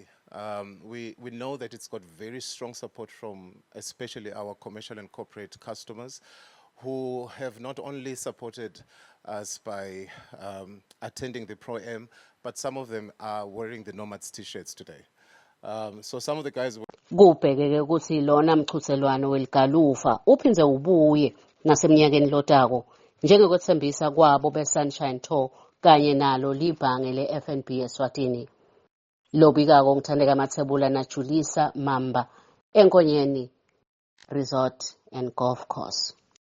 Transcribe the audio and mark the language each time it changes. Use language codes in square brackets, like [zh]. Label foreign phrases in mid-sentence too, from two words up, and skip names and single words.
[en] We know that it's got very strong support from especially our commercial and corporate customers who have not only supported us by attending the Pro-Am, but some of them are wearing the Nomads t-shirts today. So some of the guys [ss] kubhekeke ukuthi lona mchuthelwano weligalufa uphindze ubuye nasemnyakeni lotako njengokwethembisa kwabo be-Sunshine Tour kanye nalo libhange le-FNB eSwatini. Lobikako ngithandeka Mathebula naJulisa Mamba eNkonyeni Resort and Golf Course.